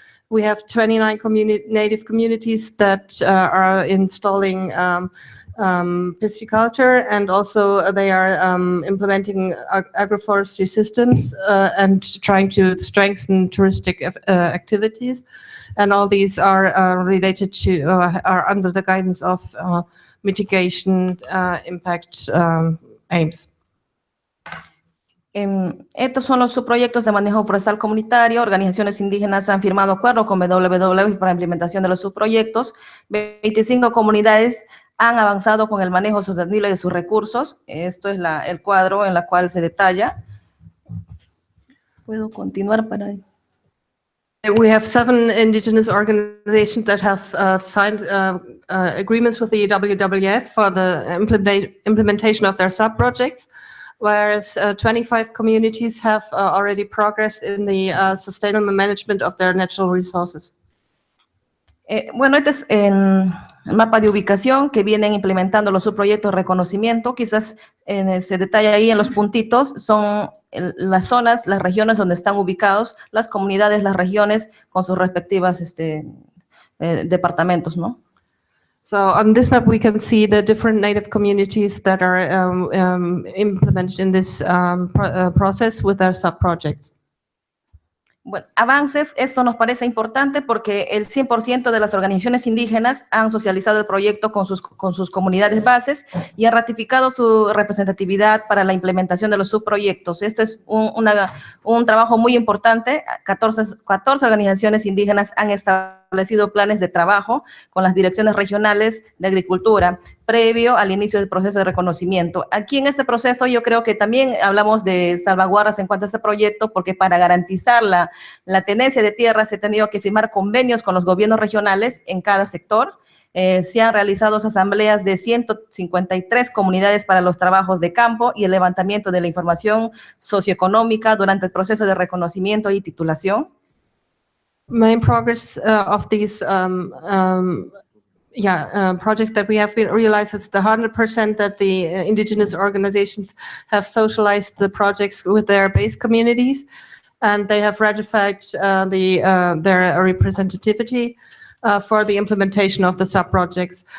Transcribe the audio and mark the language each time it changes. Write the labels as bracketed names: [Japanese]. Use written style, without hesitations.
[English] We have 29 native communities that are installing pisciculture, and also they are implementing agroforestry systems and trying to strengthen touristic activities. And all these are related to, are under the guidance of mitigation impact aims. [Spanish] Estos son los subproyectos de manejo forestal comunitario. Organizaciones indígenas han firmado acuerdos con WWF para la implementación de los subproyectos. 25 comunidades han avanzado con el manejo sostenible de sus recursos. Esto es el cuadro en el cual se detalla. ¿Puedo continuar para ahí? [English] We have 7 indigenous organizations that have signed agreements with the WWF for the implementation of their sub-projects, whereas 25 communities have already progressed in the sustainable management of their natural resources. [Spanish] Bueno, este es el mapa de ubicación que vienen implementando los subproyectos de reconocimiento. Quizás se detalla ahí en los puntitos, son las zonas, las regiones donde están ubicados, las comunidades, las regiones con sus respectivas departamentos, ¿no? [English] So on this map, we can see the different native communities that are implemented in this process with their sub-projects. [Spanish] Bueno, avances, esto nos parece importante porque el 100% de las organizaciones indígenas han socializado el proyecto con sus comunidades bases y han ratificado su representatividad para la implementación de los subproyectos. Esto es un trabajo muy importante. 14 organizaciones indígenas han establecido planes de trabajo con las direcciones regionales de agricultura previo al inicio del proceso de reconocimiento. Aquí en este proceso yo creo que también hablamos de salvaguardas en cuanto a este proyecto, porque para garantizar la tenencia de tierras se ha tenido que firmar convenios con los gobiernos regionales en cada sector. Se han realizado asambleas de 153 comunidades para los trabajos de campo y el levantamiento de la información socioeconómica durante el proceso de reconocimiento y titulación. [English] Main progress of these projects that we have realized it's the 100% that the indigenous organizations have socialized the projects with their base communities, and they have ratified their representativity for the implementation of the sub-projects.